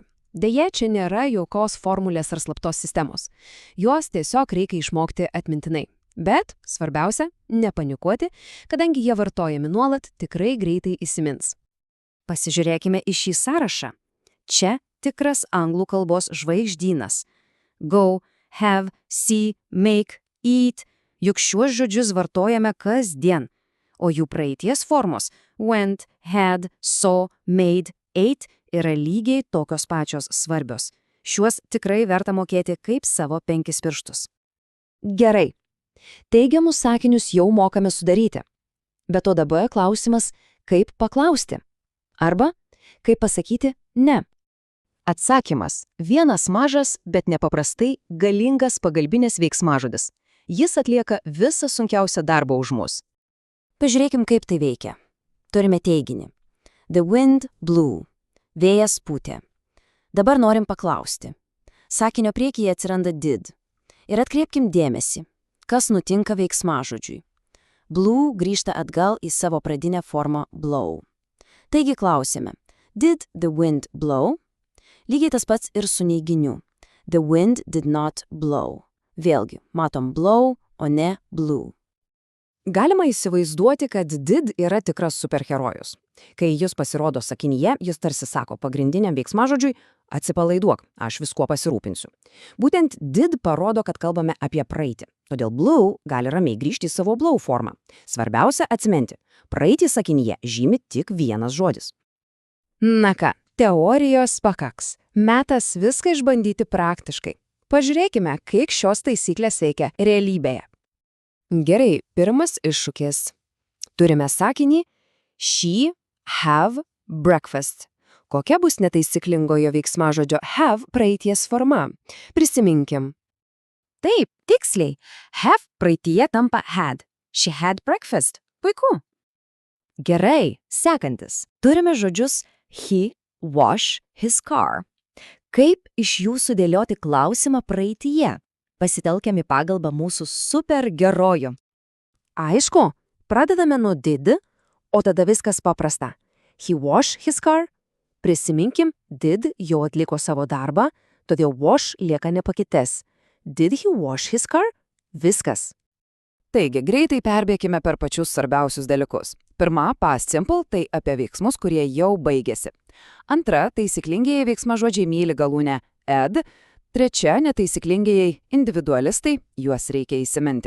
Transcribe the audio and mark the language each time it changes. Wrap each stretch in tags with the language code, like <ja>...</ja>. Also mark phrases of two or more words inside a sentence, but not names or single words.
<lt>Deja, čia nėra jokios formulės ar slaptos sistemos. Juos tiesiog reikia išmokti atmintinai. Bet, svarbiausia, nepanikuoti, kadangi jie vartojami nuolat, tikrai greitai įsimins. Pasižiūrėkime į šį sąrašą. Čia tikras anglų kalbos žvaigždynas.</lt> <en>Go, have, see, make, eat.</en> <lt>Juk šiuos žodžius vartojame kasdien, o jų praeities formos</lt> <en>went, had, saw, made, ate</en> <lt>yra lygiai tokios pačios svarbios. Šiuos tikrai verta mokėti kaip savo 5 pirštus. Gerai. Teigiamus sakinius jau mokame sudaryti. Bet o dabar klausimas, kaip paklausti? Arba, kaip pasakyti ne? Atsakymas – vienas mažas, bet nepaprastai galingas pagalbinis veiksmažodis. Jis atlieka visą sunkiausią darbą už mus. Pažiūrėkim, kaip tai veikia. Turime teiginį.</lt> <en>The wind blew.</en> <lt>Vėjas pūtė. Dabar norim paklausti. Sakinio priekyje atsiranda did. Ir atkreipkim dėmesį, kas nutinka veiksmažodžiui. Blew grįžta atgal į savo pradinę formą blow. Taigi klausime.</lt> <en>Did the wind blow?</en> <lt>Lygiai tas pats ir su neiginiu.</lt> <en>The wind did not blow.</en> <lt>Vėlgi, matom blow, o ne blew. Galima įsivaizduoti, kad did yra tikras superherojus. Kai jis pasirodo sakinyje, jis tarsi sako pagrindiniam veiksmažodžiui atsipalaiduok, aš viskuo pasirūpinsiu. Būtent did parodo, kad kalbame apie praeitį. Todėl blue gali ramiai grįžti į savo blow formą. Svarbiausia atsiminti, praeitį sakinyje žymi tik vienas žodis. Na ką, teorijos pakaks. Metas viską išbandyti praktiškai. Pažiūrėkime, kaip šios taisyklės veikia realybėje. Gerai, pirmas iššūkis. Turime sakinį</lt> <en>she have breakfast.</en> <lt>Kokia bus netaisyklingojo veiksmažodžio have praeities forma? Prisiminkim. Taip, tiksliai. Have praeityje tampa had.</lt> <en>She had breakfast.</en> <lt>Puiku. Gerai, sekantis. Turime žodžius</lt> <en>he wash his car.</en> <lt>Kaip iš jų sudėlioti klausimą praeityje? Pasitelkiami pagalba mūsų superherojų. Aišku, pradedame nuo did, o tada viskas paprasta.</lt> <en>He wash his car.</en> <lt>Prisiminkim, did jau atliko savo darbą, todėl wash lieka nepakitęs.</lt> <en>Did he wash his car?</en> <lt>Viskas. Taigi, greitai perbėkime per pačius svarbiausius dalykus. Pirma,</lt> <en>past simple</en> <lt>– tai apie veiksmus, kurie jau baigėsi. Antra, taisyklingieji veiksmažodžiai myli galūnę ed. Trečia, netaisyklingieji individualistai, juos reikia įsiminti.</lt>